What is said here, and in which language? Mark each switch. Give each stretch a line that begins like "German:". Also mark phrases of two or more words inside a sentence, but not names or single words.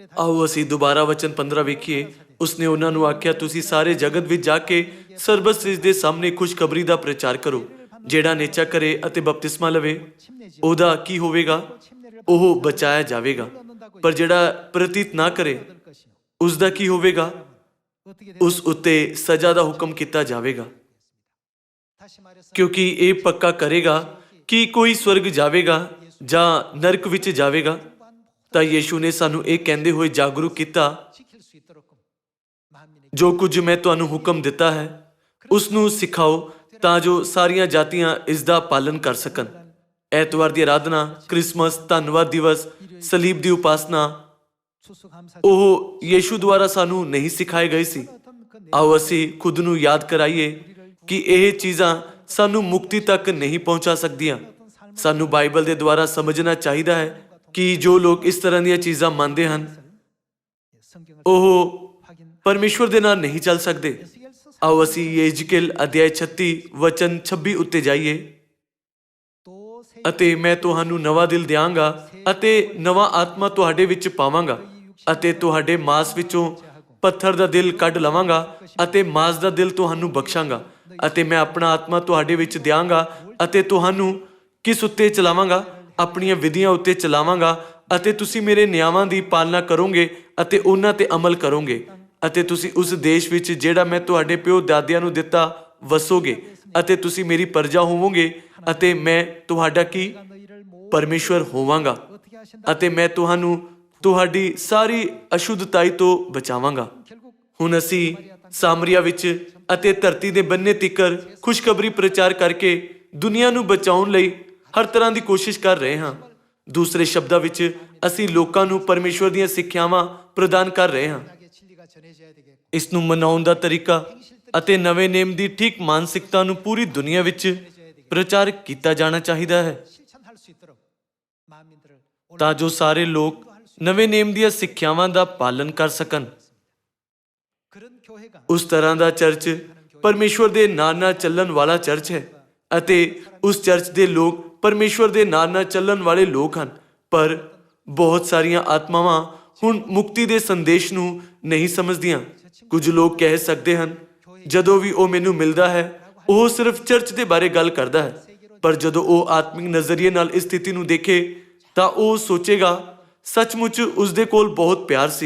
Punjabi: ਆਓ ਅਸੀਂ ਦੁਬਾਰਾ ਵਚਨ 15 ਵੇਖੀਏ। ਉਸਨੇ ਉਹਨਾਂ ਨੂੰ ਆਖਿਆ, ਤੁਸੀਂ ਸਾਰੇ ਜਗਤ ਵਿੱਚ ਜਾ ਕੇ ਸਰਬਤ ਸ੍ਰਿਸ਼ਟ ਦੇ ਸਾਹਮਣੇ ਖੁਸ਼ਖਬਰੀ ਦਾ ਪ੍ਰਚਾਰ ਕਰੋ। ਜਿਹੜਾ ਨੇਚਾ ਕਰੇ ਅਤੇ ਬਪਤਿਸਮਾ ਲਵੇ ਉਹਦਾ ਕੀ ਹੋਵੇਗਾ? ਉਹ ਬਚਾਇਆ ਜਾਵੇਗਾ। ਪਰ ਜਿਹੜਾ ਪ੍ਰਤੀਤ ਨਾ ਕਰੇ
Korean: 될 것이요.
Punjabi: ਉਸ ਦਾ ਕੀ ਹੋਵੇਗਾ?
Korean: 어떻게 되
Punjabi: ਉਸ ਉੱਤੇ ਸਜ਼ਾ ਦਾ ਹੁਕਮ ਕੀਤਾ ਜਾਵੇਗਾ,
Korean: 다시 말해서
Punjabi: ਕਿਉਂਕਿ ਇਹ ਪੱਕਾ ਕਰੇਗਾ ਕਿ ਕੋਈ ਸਵਰਗ ਜਾਵੇਗਾ ਜਾਂ ਨਰਕ ਵਿੱਚ ਜਾਵੇਗਾ। ਤਾਂ ਯੀਸ਼ੂ ਨੇ ਸਾਨੂੰ ਇਹ ਕਹਿੰਦੇ ਹੋਏ ਜਾਗਰੂਕ ਕੀਤਾ,
Korean: 지킬 수 있도록 만민에게
Punjabi: ਜੋ ਕੁਝ ਮੈਂ ਤੁਹਾਨੂੰ ਹੁਕਮ ਦਿੱਤਾ ਹੈ ਉਸ ਨੂੰ ਸਿਖਾਓ ਤਾਂ ਜੋ ਸਾਰੀਆਂ ਜਾਤੀਆਂ ਇਸ ਦਾ ਪਾਲਨ ਕਰ ਸਕਣ। ਐਤਵਾਰ ਦੀ ਆਰਾਧਨਾ, ਕ੍ਰਿਸਮਸ, ਧੰਨਵਾਦ ਦਿਵਸ, ਸਲੀਬ ਦੀ ਉਪਾਸਨਾ
Korean: 추수감사
Punjabi: ਉਹ ਯੀਸ਼ੂ ਦੁਆਰਾ ਸਾਨੂੰ ਨਹੀਂ ਸਿਖਾਏ ਗਏ ਸੀ।
Korean: 어떤 그
Punjabi: ਆਓ ਅਸੀਂ ਖੁਦ ਨੂੰ ਯਾਦ ਕਰਾਈਏ ਕਿ ਇਹ ਚੀਜ਼ਾਂ ਸਾਨੂੰ ਮੁਕਤੀ ਤੱਕ ਨਹੀਂ ਪਹੁੰਚਾ ਸਕਦੀਆਂ। ਸਾਨੂੰ ਬਾਈਬਲ ਦੇ ਦੁਆਰਾ ਸਮਝਣਾ ਚਾਹੀਦਾ ਹੈ ਕਿ ਜੋ ਲੋਕ ਇਸ ਤਰ੍ਹਾਂ ਦੀਆਂ ਚੀਜ਼ਾਂ ਮੰਨਦੇ ਹਨ
Korean: 성경을
Punjabi: ਉਹ
Korean: 확인
Punjabi: ਪਰਮੇਸ਼ਵਰ ਦੇ ਨਾਲ ਨਹੀਂ ਚੱਲ ਸਕਦੇ।
Korean: 에스겔서
Punjabi: ਆਓ ਅਸੀਂ ਯੇਜਕੇਲ ਅਧਿਆਇ 36 ਵਚਨ 26 ਉੱਤੇ ਜਾਈਏ।
Korean: 또 새
Punjabi: ਅਤੇ ਮੈਂ ਤੁਹਾਨੂੰ ਨਵਾਂ ਦਿਲ ਦਿਆਂਗਾ ਅਤੇ ਨਵਾਂ ਆਤਮਾ ਤੁਹਾਡੇ ਵਿੱਚ ਪਾਵਾਂਗਾ ਅਤੇ ਤੁਹਾਡੇ ਮਾਸ ਵਿੱਚੋਂ ਪੱਥਰ ਦਾ ਦਿਲ ਕੱਢ ਲਵਾਂਗਾ ਅਤੇ ਮਾਸ ਦਾ ਦਿਲ ਤੁਹਾਨੂੰ ਬਖਸ਼ਾਂਗਾ ਅਤੇ ਮੈਂ ਆਪਣਾ ਆਤਮਾ ਤੁਹਾਡੇ ਵਿੱਚ ਦਿਆਂਗਾ ਅਤੇ ਤੁਹਾਨੂੰ ਕਿਸ ਉੱਤੇ ਚਲਾਵਾਂਗਾ? ਆਪਣੀਆਂ ਵਿਧੀਆਂ ਉੱਤੇ ਚਲਾਵਾਂਗਾ ਅਤੇ ਤੁਸੀਂ ਮੇਰੇ ਨਿਯਮਾਂ ਦੀ ਪਾਲਣਾ ਕਰੋਗੇ ਅਤੇ ਉਹਨਾਂ ਤੇ ਅਮਲ ਕਰੋਗੇ ਅਤੇ ਤੁਸੀਂ ਉਸ ਦੇਸ਼ ਵਿੱਚ ਜਿਹੜਾ ਮੈਂ ਤੁਹਾਡੇ ਪਿਓ ਦਾਦਿਆਂ ਨੂੰ ਦਿੱਤਾ ਵਸੋਗੇ ਅਤੇ ਤੁਸੀਂ ਮੇਰੀ ਪ੍ਰਜਾ ਹੋਵੋਗੇ ਅਤੇ ਮੈਂ ਤੁਹਾਡਾ ਕੀ
Korean: 너희를 모
Punjabi: ਪਰਮੇਸ਼ਵਰ ਹੋਵਾਂਗਾ
Korean: 어떻게 하신다?
Punjabi: ਅਤੇ ਮੈਂ ਤੁਹਾਨੂੰ ਤੁਹਾਡੀ ਸਾਰੀ ਅਸ਼ੁੱਧਤਾਈ ਤੋਂ ਬਚਾਵਾਂਗਾ।
Korean: 결국
Punjabi: ਹੁਣ ਅਸੀਂ ਸਾਮਰੀਆ ਵਿੱਚ ਅਤੇ ਧਰਤੀ ਦੇ ਬੰਨੇ ਤਿੱਕਰ ਖੁਸ਼ਖਬਰੀ ਪ੍ਰਚਾਰ ਕਰਕੇ ਦੁਨੀਆ ਨੂੰ ਬਚਾਉਣ ਲਈ ਹਰ ਤਰ੍ਹਾਂ ਦੀ ਕੋਸ਼ਿਸ਼ ਕਰ ਰਹੇ ਹਾਂ। ਦੂਸਰੇ ਸ਼ਬਦਾਂ ਵਿੱਚ ਅਸੀਂ ਲੋਕਾਂ ਨੂੰ ਪਰਮੇਸ਼ਵਰ ਦੀਆਂ ਸਿੱਖਿਆਵਾਂ ਪ੍ਰਦਾਨ ਕਰ ਰਹੇ ਹਾਂ।
Korean: 하게 진리가 전해져야 되겠고
Punjabi: ਇਸ ਨੂੰ ਮਨਾਉਣ ਦਾ ਤਰੀਕਾ ਅਤੇ ਨਵੇਂ ਨੇਮ ਦੀ ਠੀਕ ਮਾਨਸਿਕਤਾ ਨੂੰ ਪੂਰੀ ਦੁਨੀਆ ਵਿੱਚ ਪ੍ਰਚਾਰ ਕੀਤਾ ਜਾਣਾ ਚਾਹੀਦਾ ਹੈ
Korean: 실천할 수 있도록 만민들을
Punjabi: ਤਾਂ ਜੋ ਸਾਰੇ ਲੋਕ ਨਵੇਂ ਨੇਮ ਦੀਆਂ ਸਿੱਖਿਆਵਾਂ ਦਾ ਪਾਲਨ ਕਰ ਸਕਣ।
Korean: 그런 교회가
Punjabi: ਉਸ ਤਰ੍ਹਾਂ ਦਾ ਚਰਚ ਪਰਮੇਸ਼ਵਰ ਦੇ ਨਾਲ ਚੱਲਣ ਵਾਲਾ ਚਰਚ ਹੈ ਅਤੇ ਉਸ ਚਰਚ ਦੇ ਲੋਕ ਪਰਮੇਸ਼ਵਰ ਦੇ ਨਾਲ ਚੱਲਣ ਵਾਲੇ ਲੋਕ ਹਨ। ਪਰ ਬਹੁਤ ਸਾਰੀਆਂ ਆਤਮਾਵਾਂ ਹੁਣ ਮੁਕਤੀ ਦੇ ਸੰਦੇਸ਼ ਨੂੰ ਨਹੀਂ ਸਮਝਦੀਆਂ। ਕੁਝ ਲੋਕ ਕਹਿ ਸਕਦੇ ਹਨ, ਜਦੋਂ ਵੀ ਉਹ ਮੈਨੂੰ ਮਿਲਦਾ ਹੈ ਉਹ ਸਿਰਫ ਚਰਚ ਦੇ ਬਾਰੇ ਗੱਲ ਕਰਦਾ ਹੈ, ਪਰ ਜਦੋਂ ਉਹ ਆਤਮਿਕ ਨਜ਼ਰੀਏ ਨਾਲ ਇਸ ਸਥਿਤੀ ਨੂੰ ਦੇਖੇ ਤਾਂ ਉਹ ਸੋਚੇਗਾ ਸੱਚਮੁੱਚ ਉਸ ਦੇ ਕੋਲ ਬਹੁਤ ਪਿਆਰ ਸੀ।